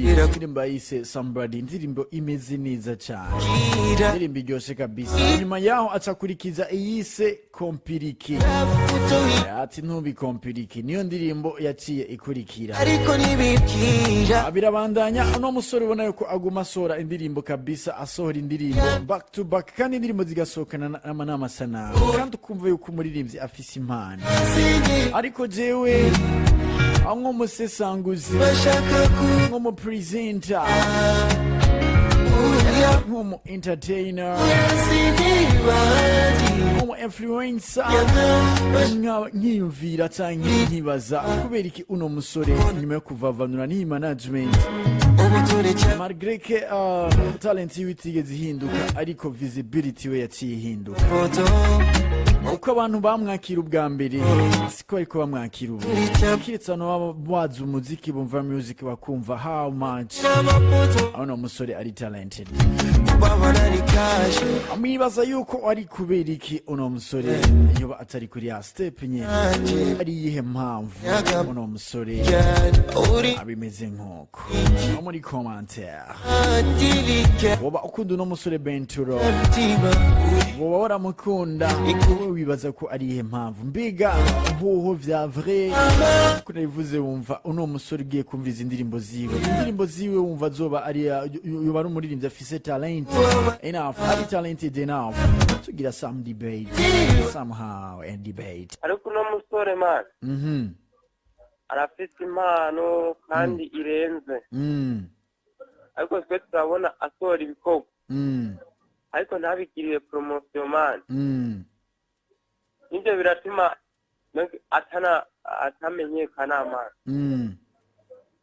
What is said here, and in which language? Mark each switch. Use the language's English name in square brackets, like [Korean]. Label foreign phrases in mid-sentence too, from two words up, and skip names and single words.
[Rundi] Indirimbo yise Somebody, indirimbo imeze neza cyane, indirimbo iryoshe kabisa. Nyuma yaho acakurikiza iyise Kompiriki, ati ntubi Kompiriki, niyo ndirimbo yaciye ikurikira. Birabandanya, uno musore ubona yuko aguma asohora indirimbo kabisa, asohora indirimbo [English] back to back, [Rundi] kandi indirimbo zigasohokana n'amasanamu, kandi ukumva yuko umuririmbyi afise impano. Ariko jewe nko musesanguzi, nko mu presenter, nko mu entertainer, nko mu influencer, nkiyumvira canke nkibaza kubera iki uno musore nyuma yo kuvavanura n'iyi management, [French] malgré que [Rundi] talent yiwe itigeze ihinduka, ariko visibility we yaciye ihinduka. Uko abantu bamwakira ubwa mbere siko ariko bamwakira ubu. Kiretse no bazi umuziki, bumva music bakumva [English] how much [Rundi] uno musore ari talented. Amwibaza yuko ari kubera iki uno musore yoba atari kuri ya step nye, ari yihe mpamvu uno musore abimeze nk'uko. Muri commentaire woba ukunda uno musore Benturo, woba waramukunda, wibaza ko ari ihe mpamvu, mbiga hoho vya vrai ko nabivuze. Wumva uno musore ugiye kumviriza indirimbo ziwe wumva zoba ari yoba ari umuririmbyi afise [English] talent enough, [Rundi] ari [English] talented enough to get some debate somehow and debate. [Rundi] Ariko uno musore man arafise impano kandi irenze, ariko twe turabona asohora ibikorwa ariko ntabigiriye [English] promotion man. [Rundi] Nibyo biratuma atamenyekana man.